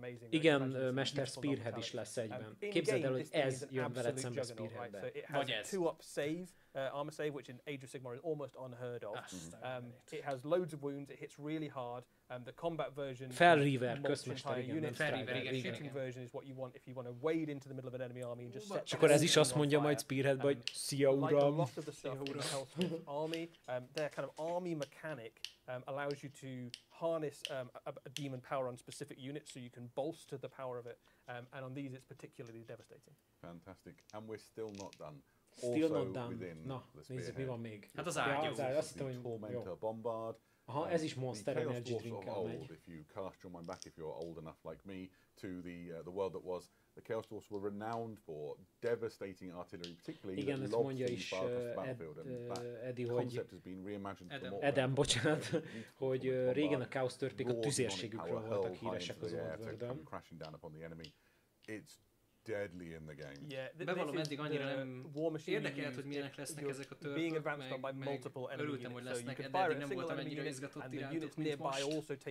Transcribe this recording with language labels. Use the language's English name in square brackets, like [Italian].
[Hungarian] Igen, Mester Spearhead is lesz egyben. Képzeld el, hogy ez jön veled szembe Spearheadben. Vagy ez. [English] Armor save, which in Age of Sigmar is almost unheard of. It has loads of wounds, it hits really hard. The combat version, [Hungarian] Felriver, közmester, igen, [English] the shooting version is what you want if you want to wade into the middle of an enemy army and just set. [Hungarian] És akkor ez is azt mondja majd Spearheadbe, hogy szia uram. [English] Like a lot of the stuff in the Hellsmith army, their kind of army mechanic allows you to harness a demon power on specific units, so you can bolster the power of it. And on these, it's particularly devastating. Fantastic, and we're still not done. Still not done. [Hungarian] Na, nézzük, mi van még. Hát az ágyú. Azt hittem, hogy jó. Aha, ez is Monster Energy drink-el megy. [English] If you cast your mind back, if you're old enough like me, to the world that was, the Chaos Dwarfs were renowned for devastating artillery, particularly [Hungarian] igen, ezt mondja is Eddie, hogy Eden, bocsánat, hogy régen a Káosz törpék a tüzérségükről voltak híresek az Oldworld-ön. [English] Deadly in the game. Yeah, [Hungarian] bevallom, eddig annyira nem érdekelt, hogy milyenek lesznek ezek a törpök, meg örültem, hogy lesznek, de eddig nem voltam ennyire izgatott irántuk, mint most.